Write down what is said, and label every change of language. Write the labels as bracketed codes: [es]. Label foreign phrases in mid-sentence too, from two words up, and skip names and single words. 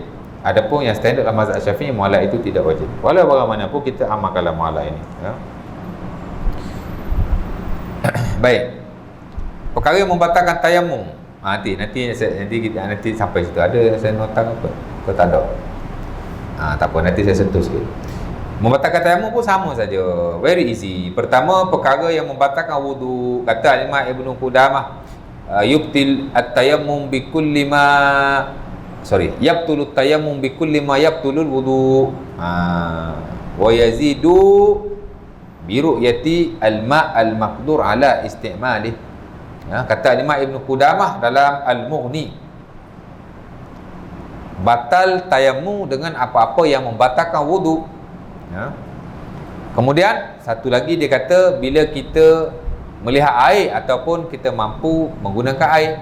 [ms] Adapun yang standard dalam mazhab Syafi'i mualat itu tidak wajib. Walau bagaimanapun kita amalkanlah mualat ini ya. Baik. Perkara yang membatalkan tayamum. Nanti sampai situ ada saya notang apa? Kau tak ada. Tak apa, nanti saya sentuh sikit. Membatalkan tayamum pun sama saja. [en] Very easy. [ms] Pertama, perkara yang membatalkan wudu, kata Imam Ibnu Qudamah, [ar] يبطل التيمم بكل ما يبطل التيمم بكل ما يبطل الوضوء. ويزيد برؤية الماء المقدور على استعماله. [ms] Kata Imam Ibnu Qudamah dalam Al-Mughni, batal tayamum dengan apa-apa yang membatalkan wudu. Kemudian satu lagi dia kata bila kita melihat air ataupun kita mampu menggunakan air.